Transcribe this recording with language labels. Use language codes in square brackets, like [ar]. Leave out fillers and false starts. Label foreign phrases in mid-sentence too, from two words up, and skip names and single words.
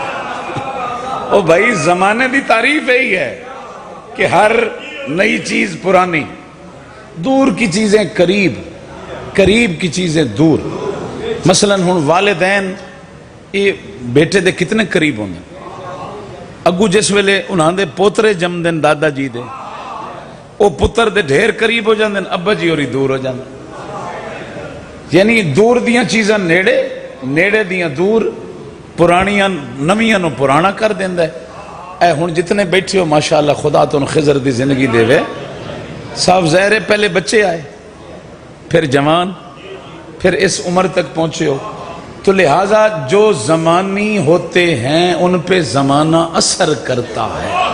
[ur] او بھائی زمانے دی تعریف یہی ہے کہ ہر نئی چیز پرانی، دور کی چیزیں قریب، قریب کی چیزیں دور۔ [pa] مثلا ہن والدین یہ بیٹے دے کتنے قریب ہوندے، اگو جس ویلے انہاں دے پوترے جم دن دادا جی دے، او پتر دے ڈھیر قریب ہو جاندے، ابا جی اور دور ہو جاندے۔ یعنی دور دیاں چیزاں نیڑے، نیڑے دیاں دور، پرانیاں نمیاں نو پرانا کر دیندہ ہے۔ اے ہن جتنے بیٹھے ہو ماشاءاللہ خدا تو خضر دی زندگی دے وے، [ur] صاحب ظاہر ہے پہلے بچے آئے، پھر جوان، پھر اس عمر تک پہنچے ہو، تو لہٰذا جو زمانی ہوتے ہیں ان پہ زمانہ اثر کرتا ہے۔